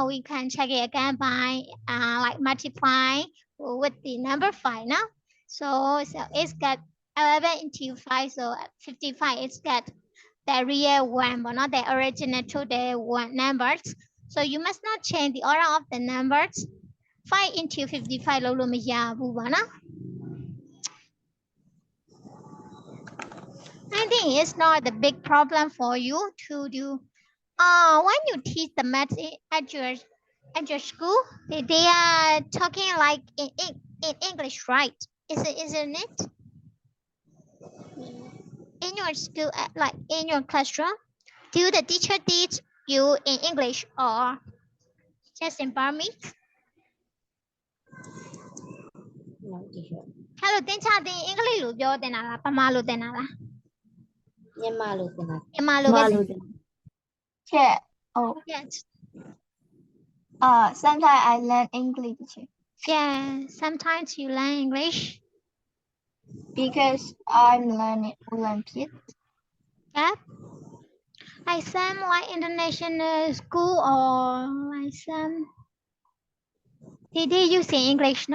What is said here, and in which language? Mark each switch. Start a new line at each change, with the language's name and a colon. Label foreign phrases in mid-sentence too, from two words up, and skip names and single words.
English: We can check it again by like multiply with the number 5 now. So it's got 11 into 5, so 55 is got the real one, but not the original to the one numbers. So you must not change the order of the numbers. 5 into 55
Burmese: လို့လို့မရဘူးပေါ့နော်
English: I think it's not a big problem for you to do. When you teach the math at your school, they are talking like in English, right? Isn't it? In your school, like in your classroom, do the teacher teach you in English or just in Burmese? No, teacher. Hello,
Burmese: သင်ချသင်အင်္ဂလိပ်လိုပြောတင်တာလားပမာလိုတင်တာလား မြန်မာလိုသင်တာ မြန်မာလိုပဲ
English: Yeah. Oh. Yes. Sometimes I learn English Yeah, sometimes you learn English. because I'm learning Olympiad. Yeah. Like some like international school or like some they use in English, no?